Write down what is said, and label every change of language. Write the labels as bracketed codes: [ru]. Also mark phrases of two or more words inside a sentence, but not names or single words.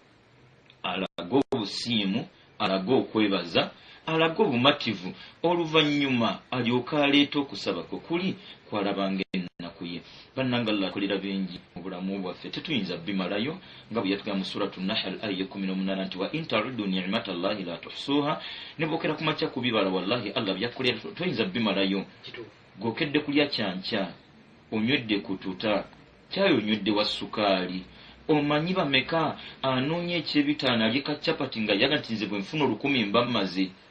[lg] Alaga obusiimu, alaga okwebaza, alaga obumativu, oluvannyuma alyoka aleeta okusaba kwe kuli kwalabanga ennaku ye. Bannanga Allah akolera bingi mu bulamu bwaffe tetuyinza bimalayo nga bwe yatugamba mu suratu Nahl aya 18 nti [ar] وإن تعدوا نعمة الله لا تحصوها. [lg] Ne bwokera ku makya kubibala wallahi Allah byakolera tuyinza bimalayo. Gokedde kulya kyankya onywedde kututa kyayo onywedde wa sukaali. Omanyi bameka anoonya ekyebitaano alyeka capati nga yaga nti nze bwe nfuna 1000 mba mmaze.